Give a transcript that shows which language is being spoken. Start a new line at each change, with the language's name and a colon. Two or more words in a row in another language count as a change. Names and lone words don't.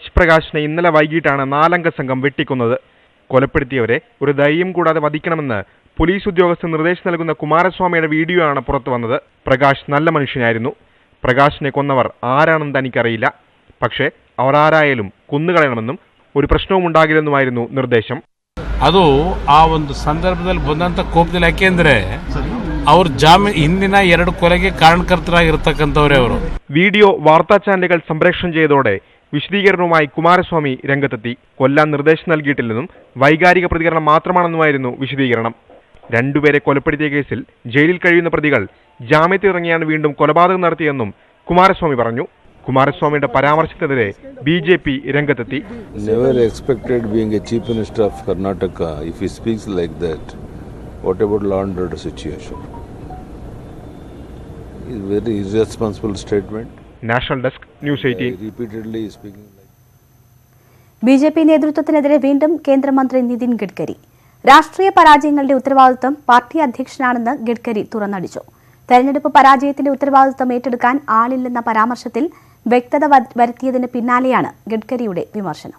Malayalam: പ്രകാശിനെ ഇന്നലെ വൈകിട്ടാണ് 4-അംഗ സംഘം വെട്ടിക്കൊന്നത്. കൊലപ്പെടുത്തിയവരെ ഒരു ധൈര്യം കൂടാതെ വധിക്കണമെന്ന് പോലീസ് ഉദ്യോഗസ്ഥർ നിർദ്ദേശം നൽകുന്ന കുമാരസ്വാമിയുടെ വീഡിയോ ആണ് പുറത്തു വന്നത്. പ്രകാശ് നല്ല മനുഷ്യനായിരുന്നു. പ്രകാശിനെ കൊന്നവർ ആരാണെന്ന് തനിക്കറിയില്ല. പക്ഷേ അവർ ആരായാലും കൊന്നുകളയണമെന്നും ഒരു പ്രശ്നവും ഉണ്ടാകില്ലെന്നുമായിരുന്നു നിർദ്ദേശം.
Kannada: ಅದು ಆ ಒಂದು ಸಂದರ್ಭದಲ್ಲಿ ಬಂದಂತ ಕೋಪದಲ್ಲಿ ಯಾಕೆಂದ್ರೆ ಅವರು ಹಿಂದಿನ 2 ಕೊಲೆಗೆ ಕಾರಣಕರ್ತರಾಗಿರ್ತಕ್ಕಂಥವರೇ ಅವರು.
Malayalam: വീഡിയോ വാർത്താ ചാനലുകൾ സംപ്രേഷണം ചെയ്തതോടെ വിശദീകരണവുമായി കുമാരസ്വാമി രംഗത്തെത്തി. കൊല്ലാൻ നിർദ്ദേശം നൽകിയിട്ടില്ലെന്നും വൈകാരിക പ്രതികരണം മാത്രമാണെന്നുമായിരുന്നു വിശദീകരണം. 2 പേരെ കൊലപ്പെടുത്തിയ കേസിൽ ജയിലിൽ കഴിയുന്ന പ്രതികൾ ജാമ്യത്തിലിറങ്ങിയാണ് വീണ്ടും കൊലപാതകം നടത്തിയെന്നും കുമാരസ്വാമി പറഞ്ഞു. കുമാരസ്വാമിയുടെ പരാമർശത്തിനെതിരെ BJP രംഗത്തെത്തി.
English: Never expected being a chief minister of Karnataka if he speaks like that. What about law and order situation? It's a very irresponsible statement.
Malayalam: നാഷണൽ ഡെസ്ക്, ന്യൂസ് 18.
English: Repeatedly speaking like
Malayalam: BJP നേതൃത്വത്തിനെതിരെ വീണ്ടും കേന്ദ്രമന്ത്രി നിതിൻ ഗഡ്കരി. രാഷ്ട്രീയ പരാജയങ്ങളുടെ ഉത്തരവാദിത്വം പാർട്ടി അധ്യക്ഷനാണെന്ന് ഗഡ്കരി തുറന്നടിച്ചു. തെരഞ്ഞെടുപ്പ് പരാജയത്തിന്റെ ഉത്തരവാദിത്വം ഏറ്റെടുക്കാൻ ആളില്ലെന്ന പരാമർശത്തിൽ വ്യക്തത വരുത്തിയതിന് പിന്നാലെയാണ് ഗഡ്കരിയുടെ വിമർശനം.